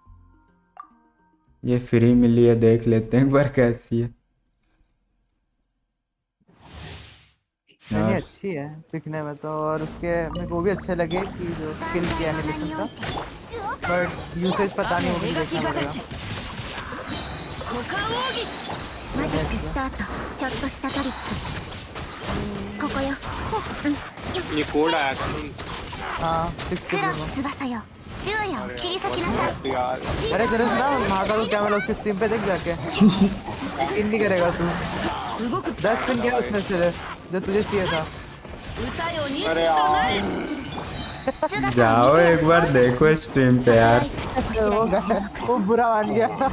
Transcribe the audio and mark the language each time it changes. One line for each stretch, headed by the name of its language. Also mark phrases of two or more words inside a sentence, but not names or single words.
Hindi: ये फ्री मिली है, देख लेते हैं एक बार कैसी है। नहीं अच्छी है दिखने में तो, और उसके मेरे को भी अच्छे लगे कि जो स्किल की एनिमेशन था, बट यूसेज पता नहीं होगी, देखना पड़ेगा।
Japanese: マジックスタート。ちょっとしたトリック。ここよ。
Hindi: ये कोड आया था हाँ 6
Japanese: 黒き翼よ。昼夜を切り裂きなさい。
Hindi: यार। अरे जरूर ना महाका तो क्या, मैं उसके स्ट्रीम पे देख जाके स्पिन नहीं करेगा तू। 10 स्पिन किया उसने से जो तुझे चाहिए था। अरे यार जाओ एक बार देखो स्ट्रीम पे यार। वो बुरा मान गया।